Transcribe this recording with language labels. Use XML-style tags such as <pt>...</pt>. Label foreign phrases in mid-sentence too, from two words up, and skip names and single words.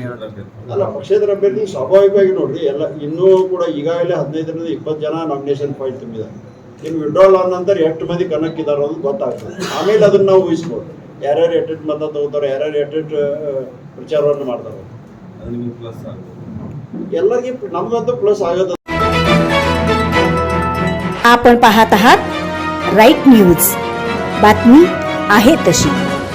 <kn>ಅಲ್ಲ ಪಕ್ಷೇತರ ಅಭ್ಯರ್ಥಿ ಸ್ವಾಭಾವಿಕವಾಗಿ ನೋಡ್ರಿ ಎಲ್ಲ ಇನ್ನೂ ಕೂಡ ಈಗಾಗಲೇ 15ರಿಂದ 20 ಜನ</kn> <en>nomination file</en> <kn>ತುಂಬಿದ್ದಾರೆ. ಇನ್ನು ವಿಡ್ರಾಲ್ ಆದ ನಂತರ ಎಷ್ಟು ಮಂದಿ ಕಣಕ್ಕಿದ್ದಾರೆ ಅನ್ನೋದು ಗೊತ್ತಾಗ್ತದೆ. ಆಮೇಲೆ ಅದನ್ನು ನಾವು ಊಹಿಸ್ಬೋದು ಯಾರ್ಯಾರು ಎಟ್ಟೆಟ್ಟು ಮತ ತಗೋತಾರೆ, ಯಾರ್ಯಾರು ಎಟ್ಟೆಟ್ಟು ಪ್ರಚಾರವನ್ನು ಮಾಡ್ತಾರೆ. ಎಲ್ಲರಿಗೂ ನಮ್ಗಂತೂ ಪ್ಲಸ್ ಆಗತ್ತೆ.</kn> <mr>आपण पाहत आहात राईट न्यूज, बातमी आहे तशी.</mr>